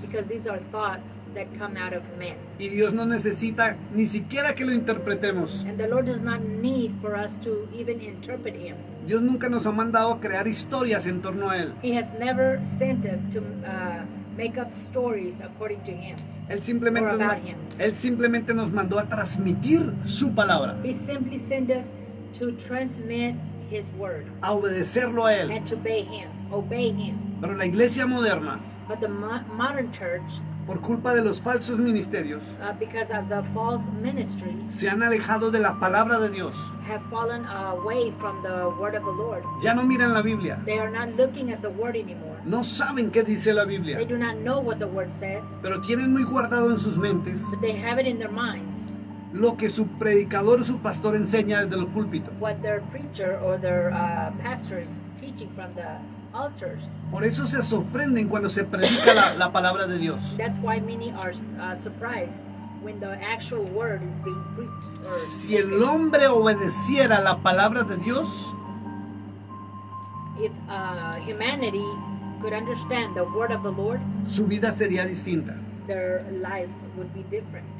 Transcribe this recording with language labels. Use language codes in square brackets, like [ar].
[en] because these are thoughts that come out of men. [es] Y Dios no necesita ni siquiera que lo interpretemos. [en] And the Lord does not need for us to even interpret him. [es] Dios nunca nos ha mandado a crear historias en torno a Él. [en] He has never sent us to make up stories according to him. [es] Él simplemente, [en] Or about him. [es] Él simplemente nos mandó a transmitir su palabra, [en] He simply sent us to transmit his word [es] a obedecerlo a Él. [en] and to obey him. [es] Pero la iglesia moderna, [en] But the modern church, [es] por culpa de los falsos ministerios, [en] because of the false ministries, [es] se han alejado de la palabra de Dios. [en] have fallen away from the word of the Lord. [es] Ya no miran la Biblia, [en] They are not looking at the word anymore. [es] no saben qué dice la [en] They [es] Biblia, [en] do not know what the word says, [es] pero tienen muy guardado en sus mentes [en] but they have it in their minds [es] lo que su predicador o su pastor enseña desde el púlpito. [en] what their preacher or their pastor is teaching from the altars. [es] Por eso se sorprenden cuando se predica la palabra de Dios. [en] That's why many are surprised when the actual word is being preached. Or [es] Si el hombre obedeciera la palabra de Dios, [en] if humanity could understand the word of the Lord, [es] su vida sería distinta, [en] their lives would be different.